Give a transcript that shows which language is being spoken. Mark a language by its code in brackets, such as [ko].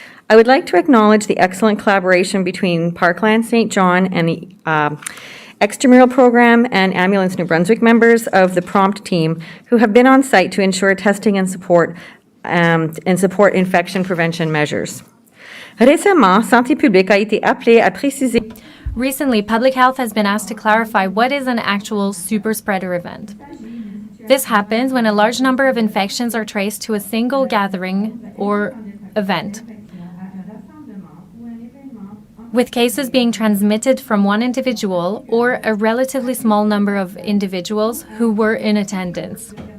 [en] I would like to acknowledge the excellent collaboration between Parkland St. John and the extramural program and Ambulance New Brunswick members of the prompt team who have been on site to ensure testing and support infection prevention measures. [fr] Récemment, Santé publique a été appelée à préciser. [en] Recently, Public Health has been asked to clarify what is an actual super spreader event. This happens when a large number of infections are traced to a single gathering or event, with cases being transmitted from one individual or a relatively small number of individuals who were in attendance.